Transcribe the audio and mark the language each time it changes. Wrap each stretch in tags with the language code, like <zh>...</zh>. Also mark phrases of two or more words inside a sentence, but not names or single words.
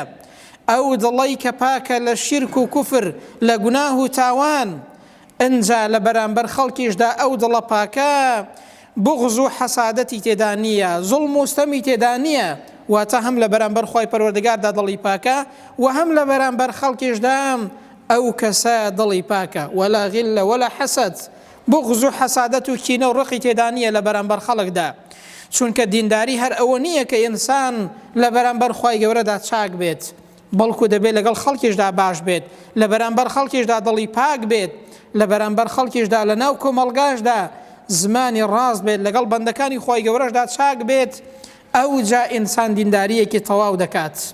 <ckb>ئەو دڵی کە پاکە لە شیرک و کوفر لە گوناه و تاوان، ئەنجا لە بەرامبەر خەڵکیشدا ئەو دڵە پاکە بغض و حەسادەتی تێدا نییە، زوڵم و ستەمی تێدا نییە، واتە هەم لە بەرامبەر خوای پەروەردگاردا دڵی پاکە و هەم لە بەرامبەر خەڵکیشدا ئەو کەسە دڵی پاکە.</ckb> <ar>ولا غل ولا حەسەد،</ar> <ckb>بغض و حەسادەت و کینە و ڕقی تێدا نییە لە بەرامبەر خەڵکدا، چونکە دینداری هەر ئەوە نییە کە ئینسان لە بەرامبەر خوای گەورەدا چاک بێت، بەڵکو دەبێت لەگەڵ خەڵکیشدا باش بێت، لە بەرامبەر خەڵکیشدا دڵی پاک بێت، لە بەرامبەر خەڵکیشدا لە ناو کۆمەڵگاشدا زمانی ڕاست بێت، لەگەڵ بەندەکانی خوای گەورەشدا چاک بێت، ئەو جا ئینسان دینداریەکی تەواو دەکات.</ckb>